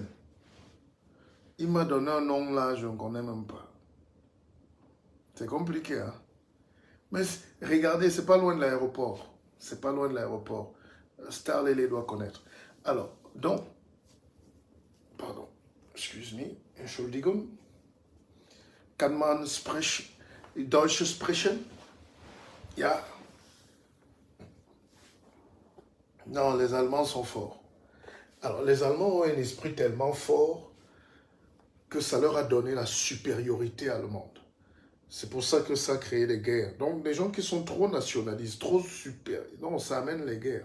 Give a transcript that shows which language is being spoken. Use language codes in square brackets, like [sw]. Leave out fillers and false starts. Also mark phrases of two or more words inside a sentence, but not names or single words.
[fr] Il m'a donné un nom là, je ne connais même pas. C'est compliqué, hein? Mais regardez, c'est pas loin de l'aéroport. C'est pas loin de l'aéroport. Starley les doit connaître. Alors, donc, pardon, [en] excuse me, [de] Entschuldigung. Kann man Deutsch sprechen? Ja. [fr] Non, les Allemands sont forts. Alors, les Allemands ont un esprit tellement fort que ça leur a donné la supériorité allemande. C'est pour ça que ça a créé des guerres. Donc, les gens qui sont trop nationalistes, trop super, non, ça amène les guerres.